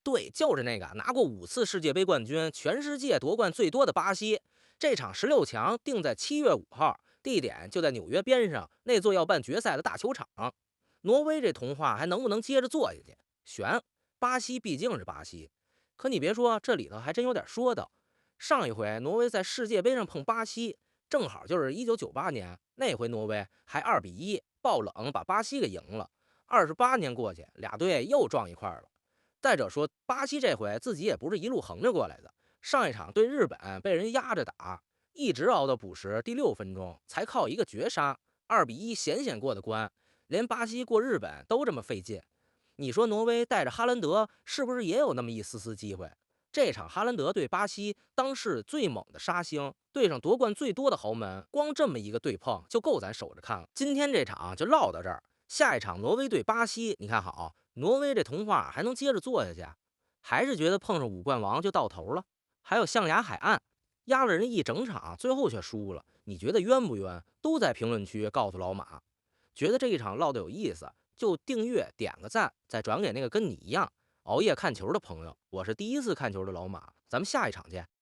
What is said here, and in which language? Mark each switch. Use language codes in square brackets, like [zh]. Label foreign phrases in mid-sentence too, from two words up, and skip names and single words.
[zh] 对，就是那個拿過5次世界杯冠軍、全世界夺冠最多的巴西。這場16強定在7月5號，地點就在紐約邊上那座要辦決賽的大球場。挪威這童話還能不能接着做下去？懸。巴西畢竟是巴西，可你別說，這裡頭還真有點說道。上一回挪威在世界杯上碰巴西， 正好就是1998年那回，挪威還2-1爆冷把巴西给贏了。28年過去，俩隊又撞一塊了。再者说，巴西這回自己也不是一路橫着過来的，上一場对日本被人壓着打，一直熬到补时第6 分鐘，才靠一個絕杀2-1險險過的關。連巴西過日本都這麼費勁，你說挪威帶着哈蘭德是不是也有那麼一絲絲機會？這場哈蘭德對巴西當世最猛的杀星，对上夺冠最多的豪门，光这麼一個对碰就夠咱守着看了。今天這場就唠到這兒，下一場挪威对巴西，你看好挪威这童話還能接着做下去？還是覺得碰上5冠王就到頭了？還有象牙海岸壓了人一整場，最後卻輸了，你覺得冤不冤？都在評論區告訴老馬。覺得這一場嘮得有意思，就訂閱點個讚，再轉給那個跟你一樣熬夜看球的朋友。我是第一次看球的老馬，咱們下一場見。